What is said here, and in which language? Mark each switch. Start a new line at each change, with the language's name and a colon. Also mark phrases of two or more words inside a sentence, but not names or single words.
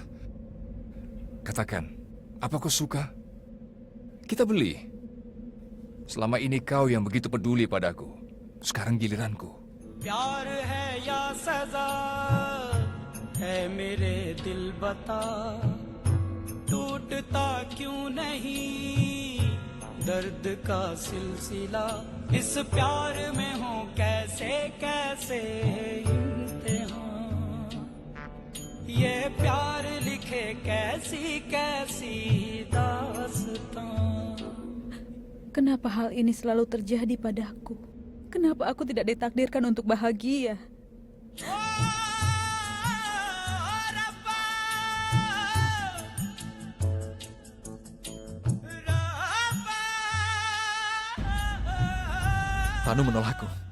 Indonesian: Katakan, apa kau suka? Kita beli. Selama ini kau yang begitu peduli padaku. Sekarang giliranku.
Hindi: प्यार है या सजा है मेरे दिल बता टूटता क्यों नहीं दर्द का सिलसिला इस प्यार में हो कैसे कैसे इम्तिहान ये प्यार लिखे कैसी कैसी दास्तां
Indonesian: Kenapa hal ini selalu terjadi padaku? Kenapa aku tidak ditakdirkan untuk bahagia? Tanu menolakku.